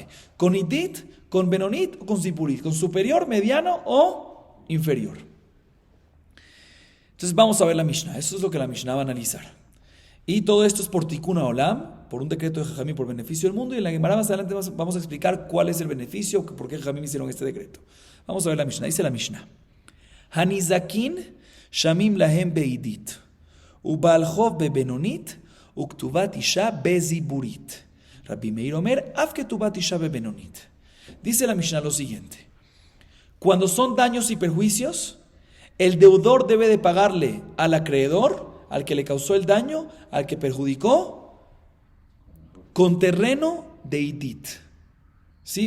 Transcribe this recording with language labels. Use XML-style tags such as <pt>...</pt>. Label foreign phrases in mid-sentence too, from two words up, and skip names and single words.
<es>¿Con idit, con benonit o con ziburit? ¿Con superior, mediano o inferior? Entonces vamos a ver la Mishnah. Eso es lo que la Mishnah va a analizar. Y todo esto es por</es> <he>תיקון עולם,</he> <es>por un decreto de Jajamim por beneficio del mundo, y en la Gemara más adelante vamos a explicar cuál es el beneficio, por qué Jajamim hicieron este decreto. Vamos a ver la Mishnah. Dice la Mishnah:</es> <he>הניזקין שמין להם בעידית ובעל חוב בבינונית וכתובת אשה בזיבורית. רבי מאיר אומר אף כתובת אשה בבינונית.</he> <es>Dice la Mishnah lo siguiente: cuando son daños y perjuicios, el deudor debe de pagarle al acreedor, al que le causó el daño, al que perjudicó, con terreno de idit. ¿Sí?</es>